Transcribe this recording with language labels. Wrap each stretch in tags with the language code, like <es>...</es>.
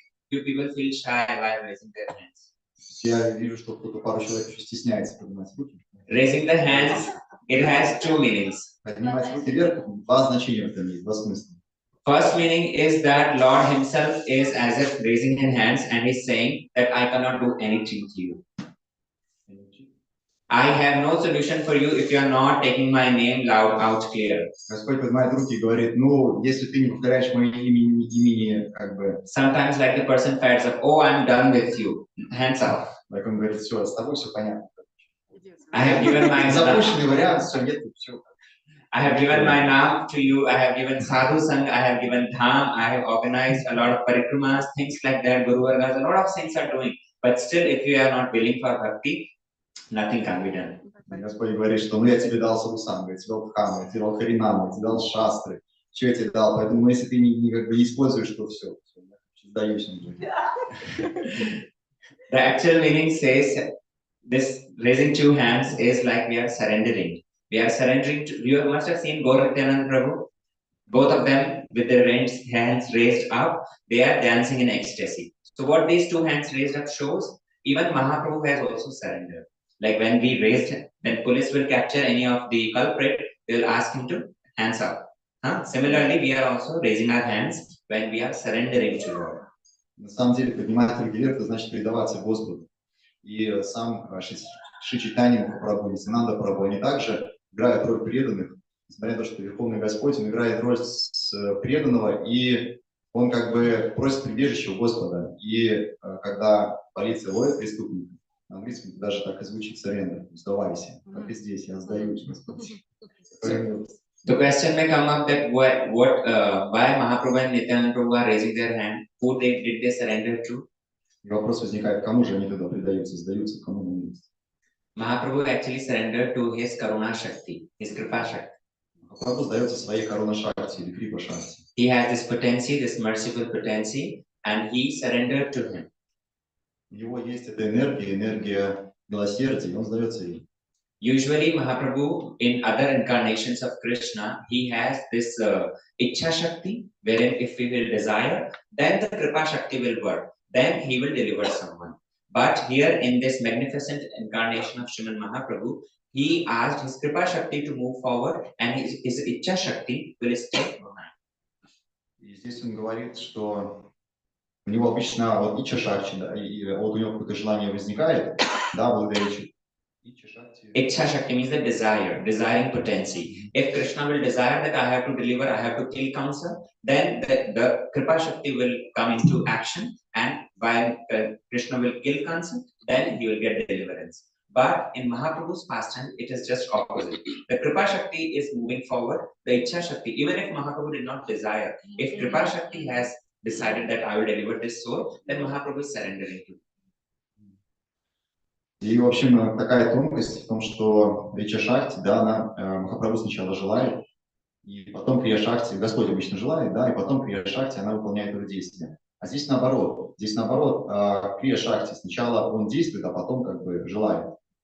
<en>Few people feel shy while raising their hands.</en> <ru>Я вижу, что кто-то пару человек еще стесняется поднимать руки.</ru> <en>Raising the hands, it has two meanings.</en> <ru>Поднимать руки вверх, два значения в этом есть, два смысла.</ru> <en>First meaning is that Lord Himself is as if raising His hands and He's saying that I cannot do anything to you. I have no solution for you if you are not taking my name loud out clear.</en> <ru>Господь поднимает руки и говорит, ну, если ты не повторяешь мое имени, как бы.</ru> <en>Sometimes like the person fades up, oh, I'm done with you. Hands up.</en> <ru>Like он говорит, все, с тобой все понятно.</ru> <en>I have given my</en> <ru>запущенный вариант, все, нет, все.</ru> <en>I have given my naam to you. I have given sadhu sang. I have given dham. I have organized a lot of parikrimas, things like that. Guru Vargas, a lot of things are doing. But still, if you are not willing for bhakti, nothing can be done.</en> <ru>Господь говорит, что ну я тебе дал садхусангу, я тебе дал дхаму, я тебе дал харинаму, я тебе дал шастры, все я тебе дал, поэтому если ты как бы не используешь, то все, сдаюсь уже.</ru> <en>The actual meaning says this raising two hands is like we are surrendering. We are surrendering to, you must have seen Goura Prabhu, both of them with their hands raised up, they are dancing in ecstasy. So what these two hands raised up shows, even Mahaprabhu has also surrendered. Like when we raised, when police will capture any of the culprit, they will ask him to hands up. Similarly, we are also raising our hands when we are surrendering to Lord.</en> <ru>На самом деле, поднимать руки вверх, это значит предаваться Господу. И сам Шри Чайтанья Махапрабху, Нитьянанда Прабху, они также играют роль преданных, несмотря на то, что Верховный Господь, он играет роль преданного, и он как бы просит прибежища у Господа. И когда полиция ловит преступника, на английском даже так и звучит surrender, сдавайся, как и здесь, я сдаюсь, Господь.</ru> <en>The question may come up that why Mahaprabhu and Nityananda Prabhu are raising their hand? Who did they surrender to?</en> <ru>И вопрос возникает, кому же они тогда предаются, сдаются, кому они есть.</ru> <en>Mahaprabhu actually surrendered to his Karuna Shakti, his Kripa Shakti.</en> <ru>Махапрабху сдается своей Каруна Шакти или Крипа Шакти.</ru> <en>He has this potency, this merciful potency, and he surrendered to him.</en> <ru>У него есть эта энергия, энергия милосердия, и он сдается ей.</ru> <en>Usually, Mahaprabhu, in other incarnations of Krishna, he has this Ichha Shakti, wherein if he will desire, then the Kripa Shakti will work. Then he will deliver someone. But here in this magnificent incarnation of Sriman Mahaprabhu, he asked his Kripa Shakti to move forward and his Ichha Shakti will stay behind.</en> <ru>И здесь он говорит, что у него обычно вот Ича Шакти, да, и вот у него какое-то желание возникает, да, благодаря Ича Шакти.</ru> <en>Ichha Shakti means the desire, desiring potency. If Krishna will desire that I have to deliver, I have to kill Kamsa, then the Kripa Shakti will come into action, and while Krishna will kill Kamsa, then he will get deliverance. But in Mahaprabhu's pastime, it is just opposite. The Kripa Shakti is moving forward, the Ichha Shakti, even if Mahaprabhu did not desire, if Kripa Shakti has decided that I will deliver this soul, then Mahaprabhu is surrendering to it.</en> <ru>И, в общем, такая тонкость в том, что Ича Шакти, да, она Махапрабху сначала желает, и потом Крия Шакти, Господь обычно желает, да, и потом Крия Шакти, она выполняет это действие. А здесь наоборот, Крия Шакти сначала он действует, а потом как бы желает.</ru>